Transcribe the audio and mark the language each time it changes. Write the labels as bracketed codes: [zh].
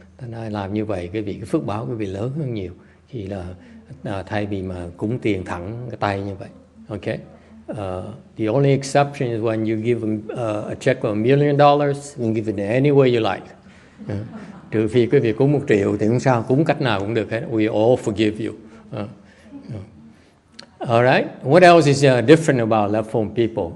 [vi] Thành ra làm như vậy cái phước báo quý vị lớn hơn nhiều khi là thay vì mà cúng tiền thẳng cái tay như vậy. [en] Okay. The only exception is when you give a check of $1 million, you can give it any way you like. [vi] Trừ phi quý vị cúng 1 triệu thì không sao, cúng cách nào cũng được hết. [en] We all forgive you. All right. What else is different about left home people?